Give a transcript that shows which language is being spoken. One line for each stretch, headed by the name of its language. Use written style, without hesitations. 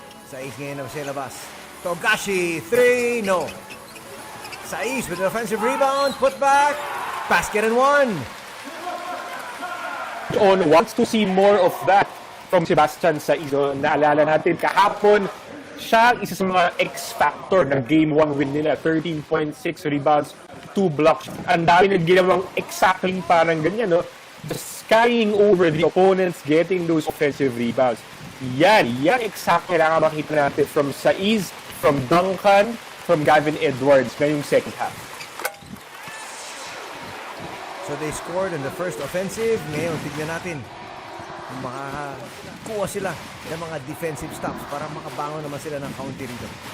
Filipino: Saiz ngayon na sa labas. Togashi, 3, no.
English: Saiz with an offensive rebound, put back, basket and 1. Ono wants to see more of that from Sebastian Saiz.
Filipino: Naalala natin, kahapon, siya isa sa mga X-factor ng Game 1 win nila. 13.6 rebounds, 2 blocks. Ang dami na ginawang exactly parang ganyan, no?
English: Just skying over the opponents, getting those offensive rebounds.
Filipino: Yan exactly na makita natin
English: from Saiz, from Duncan, from Gavin Edwards
Filipino: ngayong second half.
English: So they scored in the first offensive.
Filipino: Ngayon, tignan natin kung makakuha sila ng mga defensive stops para makabangon naman sila ng counter rito.